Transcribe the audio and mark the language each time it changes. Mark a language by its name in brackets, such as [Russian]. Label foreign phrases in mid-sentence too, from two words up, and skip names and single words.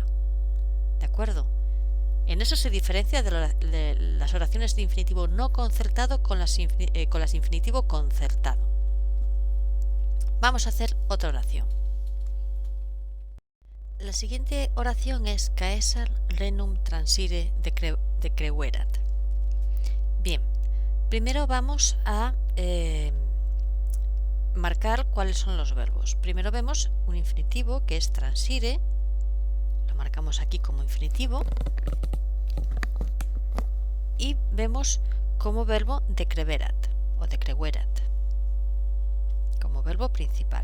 [Spanish] ¿De acuerdo? En eso se diferencia de las oraciones de infinitivo no concertado con las de infinitivo concertado. Vamos a hacer otra oración. La siguiente oración es [Latin] Caesar renum transire decreverat. [Spanish] Bien, primero vamos a marcar cuáles son los verbos. Primero vemos un infinitivo que es transire, lo marcamos aquí como infinitivo, y vemos como verbo decreverat o decreverat, como verbo principal.